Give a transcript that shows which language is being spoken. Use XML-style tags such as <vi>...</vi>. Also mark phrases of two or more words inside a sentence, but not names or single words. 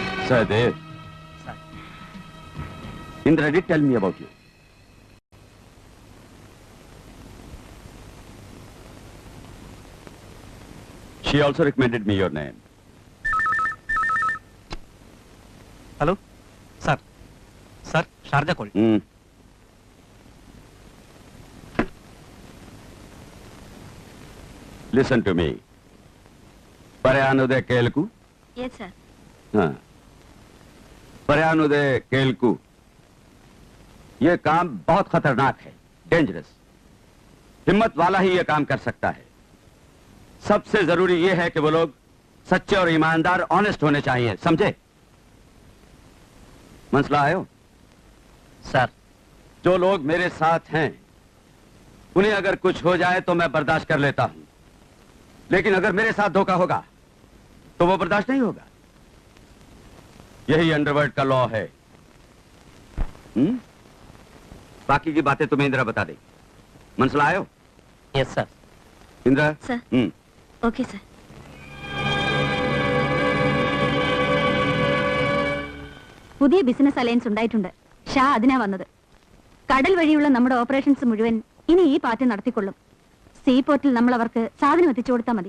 <en>Sahadev. Indra did tell me about you. She also recommended me your name. hello sir sir Sharjah call Listen to me.</en> <ml>പറയുന്നുടയ കേൾക്കു.</ml> <en>yes sir.</en> <ml>हाँ. പറയുന്നുടയ കേൾക്കു.</ml> <hi>ये काम बहुत खतरनाक है, डेंजरस. हिम्मत वाला ही ये काम कर सकता है. सबसे जरूरी ये है कि वो लोग सच्चे और ईमानदार, ऑनेस्ट होने चाहिए, समझे? मसला आयो?</hi> <ml>സാർ,</ml> <hi>जो लोग मेरे साथ हैं, उन्हें अगर कुछ हो जाए तो मैं बर्दाश्त कर लेता हूं, लेकिन अगर मेरे साथ धोखा होगा तो वो बर्दाश्त नहीं होगा. यही अंडरवर्ल्ड का लॉ है. बाकी की बातें तुम्हें इंदिरा बता देगी. मसला आयो?</hi> <en>yes sir.</en> <hi>इंदिरा. सर.</hi> <en>okay sir.</en> <ml>പുതിയ</ml> <en>business alliance</en> <ml>ഉണ്ടായിട്ടുണ്ട്. ഷാ അതിനാ വന്നത്. കടൽ വഴിയുള്ള നമ്മുടെ ഓപ്പറേഷൻസ് മുഴുവൻ ഇനി ഈ പാർട്ടി നടത്തിക്കൊള്ളും. സീ പോർട്ടിൽ നമ്മൾ അവർക്ക് സാധനം എത്തിച്ചു കൊടുത്താൽ മതി.</ml>